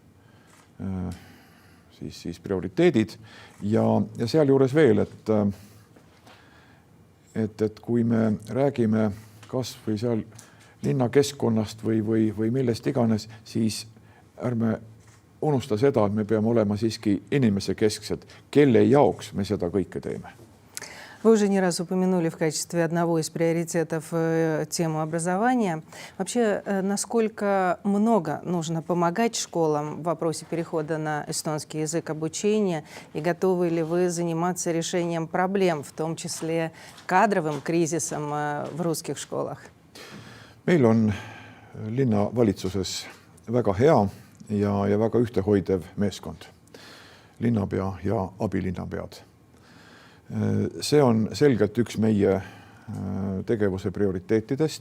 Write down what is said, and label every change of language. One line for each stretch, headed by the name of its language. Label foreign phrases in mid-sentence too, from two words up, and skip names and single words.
Estonian: siis prioriteedid ja seal juures veel, et kui me räägime kas või seal linnakeskkonnast või millest iganes, siis ärme unusta seda, et me peame olema siiski inimese kesksed, kelle jaoks me seda kõike teeme.
Russian: Вы уже не раз упомянули в качестве одного из приоритетов тему образования. Вообще, насколько много нужно помогать школам в вопросе перехода на эстонский язык обучения, и готовы ли вы заниматься решением проблем, в том числе кадровым кризисом в русских школах?
Estonian: Meil on linnavalitsuses väga hea ja väga ühtehoidev meeskond, linnapea ja abilinnapead. See on selgelt üks meie tegevuse prioriteetidest.